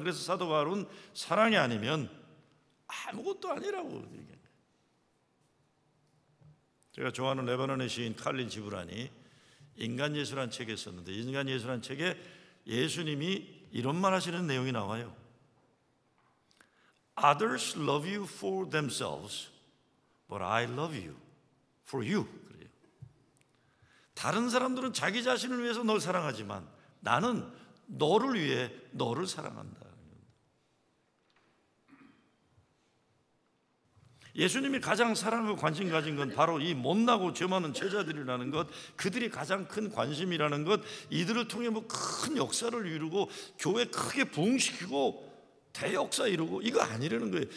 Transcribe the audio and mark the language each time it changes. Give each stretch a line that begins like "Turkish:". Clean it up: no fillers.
Korean: 그래서 사도 바울은 사랑이 아니면 아무것도 아니라고 얘기합니다. 제가 좋아하는 레바논의 시인 칼릴 지브란이 인간예수란 책에 썼는데, 인간예수란 책에 예수님이 이런 말 하시는 내용이 나와요.
English: Others love you for themselves, but I love you for you.
Korean: 그래요. 다른 사람들은 자기 자신을 위해서 널 사랑하지만 나는 너를 위해 너를 사랑한다. 예수님이 가장 사랑하고 관심 가진 건 바로 이 못나고 죄 많은 제자들이라는 것, 그들이 가장 큰 관심이라는 것, 이들을 통해 뭐 큰 역사를 이루고 교회 크게 부흥시키고 대역사 이루고 이거 아니라는 거예요.